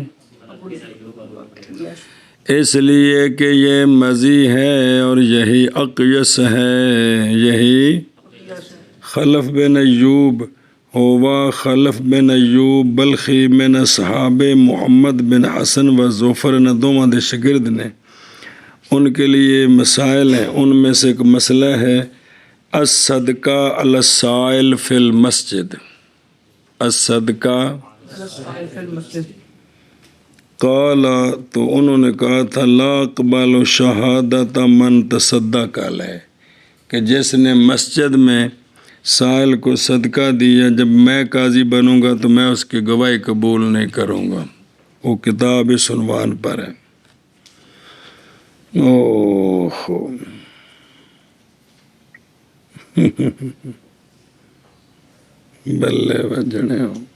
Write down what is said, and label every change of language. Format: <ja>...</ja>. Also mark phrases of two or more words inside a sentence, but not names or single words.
<ur>اس لیے کہ یہ مزی ہے اور یہی اقیس ہے. یہی خلف بن ایوب ہوا خلف بن ایوب بلخی</ur> <ar>من اصحاب محمد بن حسن</ar> <ur>و ظفر نے</ur> <pa>دوواں دے شگرد نے.</pa> <ur>ان کے لیے مسائل ہیں، ان میں سے ایک مسئلہ ہے</ur> <ar>الصدقہ علی السائل فی المسجد،</ar> <ur>الصدقہ</ur> <ar>فی المسجد.</ar> <ur>قال، تو انہوں نے کہا تھا</ur> <ar>لا اقبل شہادت من تصدق علیہ،</ar> <ur>کہ جس نے مسجد میں سائل کو صدقہ دیا، جب میں قاضی بنوں گا تو میں اس کی گواہی قبول نہیں کروں گا. وہ کتاب اس عنوان پر ہے. اوہ بلے بجنے ہو.</ur>